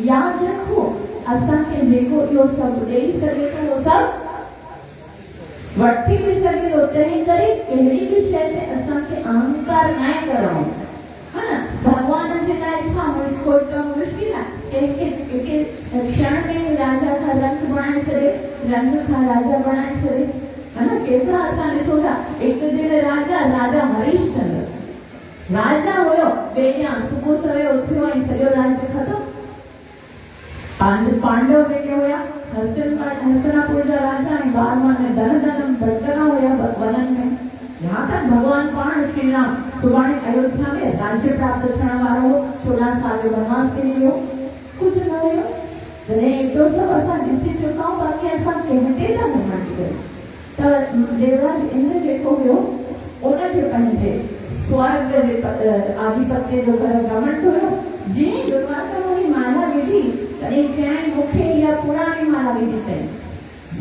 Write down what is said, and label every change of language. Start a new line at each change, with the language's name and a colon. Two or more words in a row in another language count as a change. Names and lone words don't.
Sindhi: यादि रखो असांखे जेको इहो सभु ॾेई सघे थो उहो सभु वठी बि सघे थो। तंहिं करे कहिड़ी बि शइ ते असांखे अहंकार न करणो, हा न। भॻवान जे लाइ छा कोई कमु मुश्किल आहे? कंहिंखे क्षण में राजा खां रंग बणाए छॾे, रंग खां राजा बणाए छॾे, हा न। केतिरा असां ॾिसूं था, हिकु दिन राजा हरीशचंद्र राजा हुयो, ॿिए ॾींहुं सुबुह सवेल उथियो ऐं सॼो राज्य ख़तमु। पांडव जेके हुया हस्तिनापुर जा राजा ऐं बारहं धन भटकंदा हुया वननि में।
Hindi: यहाँ तक
Sindhi: भगवान पाण श्री राम सुभाणे अयोध्या में राज्य प्राप्त थियण वारो हो, 14 साल जो वनवास किरी वियो, कुझु न हुयो। तॾहिं एतिरो सभु असां ॾिसी चुका आहियूं, बाक़ी असां कंहिंते था घमंड कयूं। त देवराज इंद्र जेको हुयो उनखे पंहिंजे स्वर्ग जे आधिपत्य जो घमंड हुयो। जीअं दुर्वासा मुनि माला विधी तॾहिं चयाईं मूंखे इहा पुराणी माला विधी अथई।